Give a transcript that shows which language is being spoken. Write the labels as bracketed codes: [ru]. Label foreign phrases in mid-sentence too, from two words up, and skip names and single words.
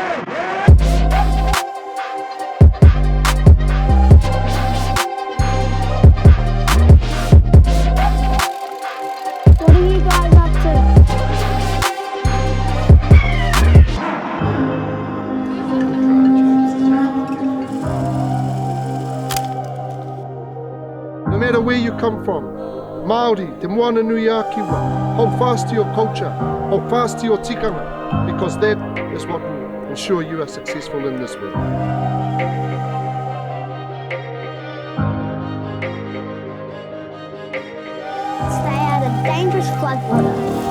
[en] What are you guys up to? No matter where you come from, [mi] Māori, te moana nui a kiwa, [en] hold fast to your culture, hold fast to your tikanga, because that is what will ensure you are successful in this world. Stay out of dangerous floodwater.